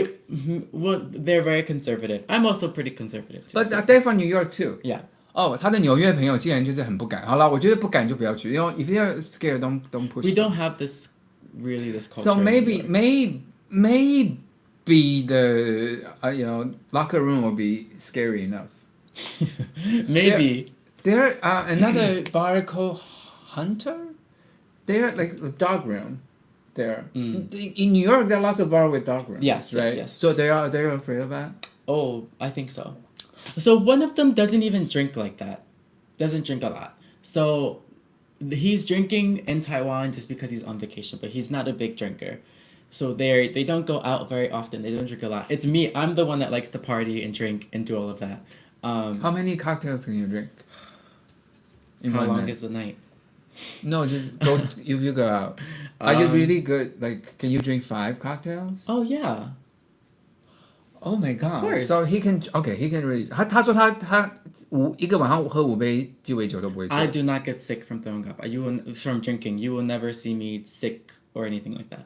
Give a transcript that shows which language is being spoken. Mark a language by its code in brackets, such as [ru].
[en] They're very conservative. I'm also pretty conservative too. But they're from New York too. Yeah. [zh] 他的纽约朋友竟然就是很不敢。好了，我觉得不敢就不要去。 [en] If you're scared, don't push. We don't have this culture. So maybe the locker room will be scary enough. Maybe. There another bar called Hunter. They're like the dog room. There. In New York, there are lots of bars with dog rooms. Yes, right. Yes. So they're afraid of that. Oh, I think so. So one of them doesn't even drink like that. Doesn't drink a lot. So he's drinking in Taiwan just because he's on vacation, but he's not a big drinker. So they don't go out very often. They don't drink a lot. It's me. I'm the one that likes to party and drink and do all of that. How many cocktails can you drink? How long is the night? No, just go if you go out. Are you really good? Like, can you drink 5 cocktails? Oh yeah. Oh my god! Of course. So he can really. [zh] 他说他一个晚上喝5杯鸡尾酒都不会醉。 [en] I do not get sick from throwing up. From drinking. You will never see me sick or anything like that.